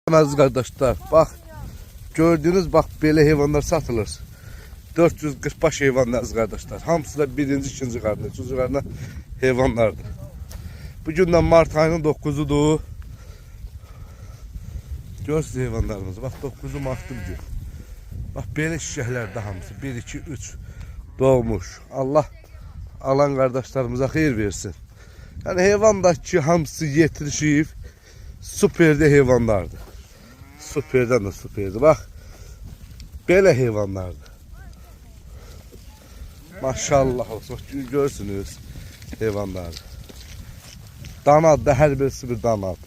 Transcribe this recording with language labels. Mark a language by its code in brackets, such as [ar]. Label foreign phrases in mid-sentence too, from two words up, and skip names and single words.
[tr] Aziz kardeşler, bak gördüğünüz bak böyle heyvanlar satılır. [az] 440 baş heyvan [tr] aziz kardeşler. [az] Hamısı da birinci, ikinci qarnı, üçüncü qarnı heyvanlardır. Bugündən Mart ayının 9'udur. Görürsünüz heyvanlarımızı. [tr] Bak 9'u Mart'ı bugün. Bak böyle [az] şişələrdə hamısı 1, 2, 3 doğmuş. Allah alan kardeşlerimize xeyir versin. Yani heyvandaki hamısı yetirişib süperdə heyvanlardır. Süperdən də süperdir. Bak belə heyvanlardır. Maşallah olsun. Görürsünüz heyvanları. Danadır, hər birisi bir danadır.